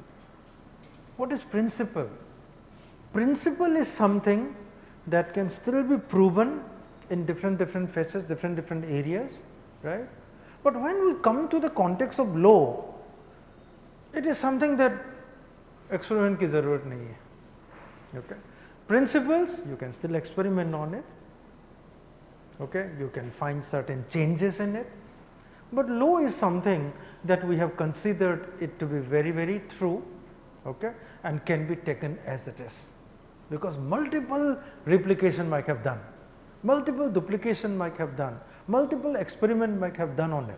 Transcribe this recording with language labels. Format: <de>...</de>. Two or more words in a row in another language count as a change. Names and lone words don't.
<en>What is principle? Principle is something that can still be proven in different phases, different areas, right? But when we come to the context of law, it is something that</en> <hi>एक्सपेरिमेंट की ज़रूरत नहीं है.</hi> <en>Okay? Principles, you can still experiment on it. Okay? You can find certain changes in it. But law is something that we have considered it to be very true, okay, and can be taken as it is, because multiple replication might have done, multiple duplication might have done, multiple experiment might have done on it.</en>